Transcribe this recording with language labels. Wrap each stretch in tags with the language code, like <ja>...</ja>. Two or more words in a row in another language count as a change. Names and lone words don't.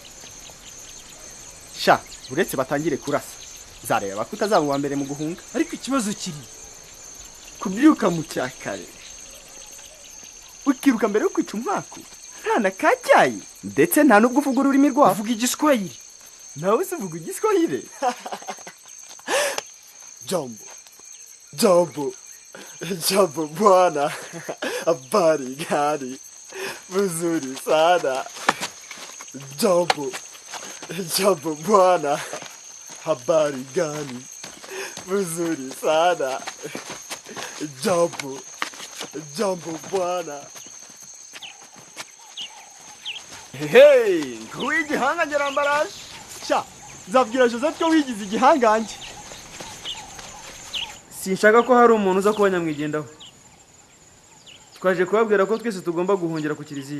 <rw>sha uretse batangire kurasa zareba kutazaba uwa mbere mu guhunga. Ariko ikibazo kiri kubyuka mu cyakare ukiruka mbere yo kwica umwaka nta na kacyayi ndetse nta n'ubwo uvuga ururimi rwabo. uvuga igiswahili. nawe se uvuga igiswahili?</rw> <sw>Jambo, jambo, jambo bwana, habari gani? Mzuri sana. Jambo, jambo bwana, habari gani? Mzuri sana. Jambo, jambo bwana.</sw> <rw>Hey, nk'uw'igihanga ngerambaraje. Sha, nzabwira Joseph ko wigize igihangange. Sinshaka ko hari umuntu uza kuba nyamwigendaho. Twaje kubabwira ko twese tugomba guhungira ku kiliziya.</rw>